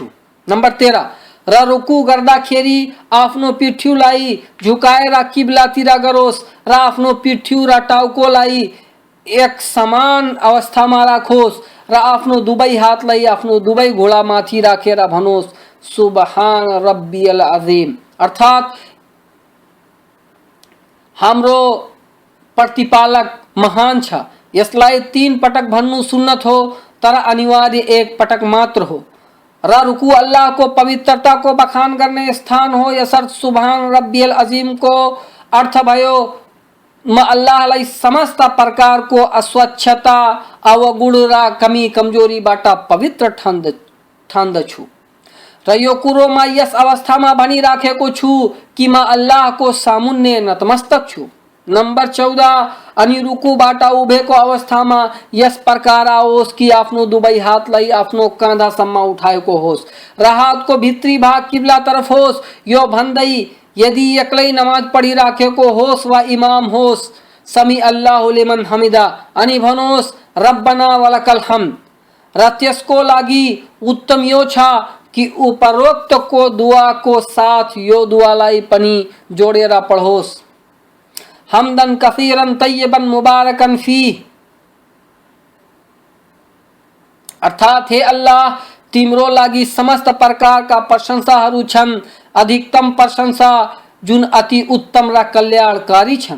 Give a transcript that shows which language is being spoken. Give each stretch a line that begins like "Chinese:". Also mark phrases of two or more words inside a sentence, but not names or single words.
Nepali: नम्बर 13 र रुकु गर्दाखेरि आफ्नो पिठ्युलाई झुकाएर किब्लातिर गरोस् र आफ्नो पिठ्यु र टाउकोलाई एक समान अवस्थामा राखोस् र आफ्नो दुवै हातलाई आफ्नो दुवै घुँडामाथि राखेर भनोस्
Arabic: سبحان ربي العظيم.
Nepali: अर्थात हाम्रो प्रतिपालक महान छ। यसलाई 3 पटक भन्नु सुन्नत हो तर अनिवार्य 1 पटक मात्र हो र रुकु अल्लाह को पवित्रता को बखान गर्ने स्थान हो। यसर्थ
Arabic: سبحان ربي العظيم
Nepali: को अर्थ भयो म अल्लाहलाई समस्त प्रकारको अस्वच्छता अवगुण र कमी कमजोरीबाट पवित्र ठान्दछु र यो कुरो म यस अवस्थामा भनिराखेको छु कि म अल्लाहको सामुन्ने नतमस्तक छु। नम्बर 14 अनि रुकुबाट उभेको अवस्थामा यस प्रकार आओस् कि आफ्नो दुवै हातलाई आफ्नो काँधासम्म उठाएको होस् र हातको भित्री भाग किब्ला तर्फ होस्। यो भन्दै यदि एक्लै नमाज पढिराखेको होस् वा इमाम होस्
Arabic: سمع الله لمن حمده
Nepali: अनि भनोस्
Arabic: ربنا ولك الحمد
Nepali: र त्यसको लागि उत्तम यो छ कि उपरोक्त को दुआ को साथ यो दुआलाई पनि जोडेर पढोस्
Arabic: حمدا كثيرا طيبا مباركا في.
Nepali: अर्थात हे अल्लाह तिम्रो लागि समस्त प्रकारका प्रशंसाहरू छन् अधिकतम प्रशंसा जुन अति उत्तम र कल्याणकारी छन्।